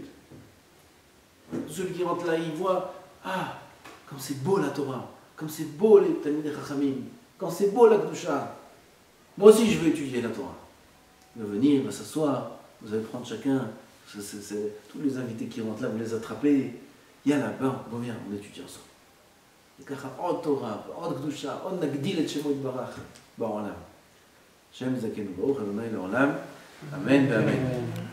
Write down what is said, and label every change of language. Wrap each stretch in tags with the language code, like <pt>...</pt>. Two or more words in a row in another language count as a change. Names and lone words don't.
<fr>Tout celui qui rentre là, il voit, ah, comme c'est beau la Torah, comme c'est beau les</fr> <he>תלמידי חכמים,</he> <fr>comme c'est beau la Kedusha. Moi aussi, je veux étudier la Torah. Il va venir, il va s'asseoir, vous allez prendre chacun, tous les invités qui rentrent là, vous les attrapez. Il y a là-bas, bon, viens, on étudie ensemble.</fr> <he>וככה עוד תורה, עוד קדושה, עוד נגדיל את שמו יתברך בעולם. השם יזכנו ברוך, אדוני לעולם, אמן ואמן.</he>